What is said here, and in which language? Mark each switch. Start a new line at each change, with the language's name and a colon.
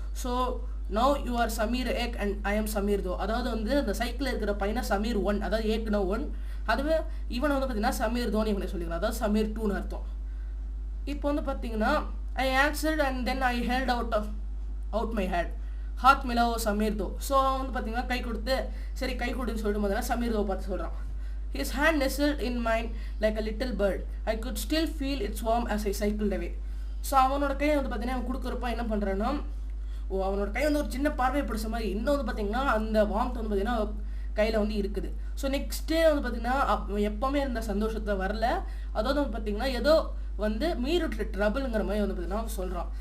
Tamil: So
English: Now you are Sameer ஏக் and I am Sameer தோ.
Tamil: அதாவது வந்து அந்த சைக்கிளில் இருக்கிற பையனை சமீர் 1, அதாவது ஏக்னா 1, அதுவே இவனை வந்து பார்த்தீங்கன்னா சமீர் தோன்னு இவனை சொல்லிக்கலாம், அதாவது சமீர் 2ன்னு அர்த்தம். இப்போ வந்து பார்த்தீங்கன்னா
English: I answered and then I held out my hat
Hindi: Haat மிலாவோ
English: சமீர் தோ.
Tamil: ஸோ அவன் வந்து பார்த்தீங்கன்னா கை கொடுத்து சரி கை கொடுன்னு சொல்லிட்டு பார்த்தீங்கன்னா சமீர் தோ பார்த்து சொல்கிறான்.
English: His hand nestled in mine like a little bird. I could still feel its warmth as I cycled away.
Tamil: So அவனோட கையை வந்து பார்த்தீங்கன்னா அவன் கொடுக்குறப்ப என்ன பண்ணுறான்னா, அவனோட கை வந்து ஒரு சின்ன பார்வை பிடிச்ச மாதிரி இன்னும் வந்து பார்த்தீங்கன்னா அந்த வார்ம்த் வந்து பார்த்தீங்கன்னா கையில் வந்து இருக்குது. ஸோ நெக்ஸ்ட் டே வந்து பார்த்தீங்கன்னா எப்போவுமே இருந்த சந்தோஷத்தை வரல. அதாவது வந்து பார்த்தீங்கன்னா ஏதோ வந்து மீரூட்டில் ட்ரபிள்ங்கிற மாதிரி வந்து பார்த்தீங்கன்னா சொல்கிறான்.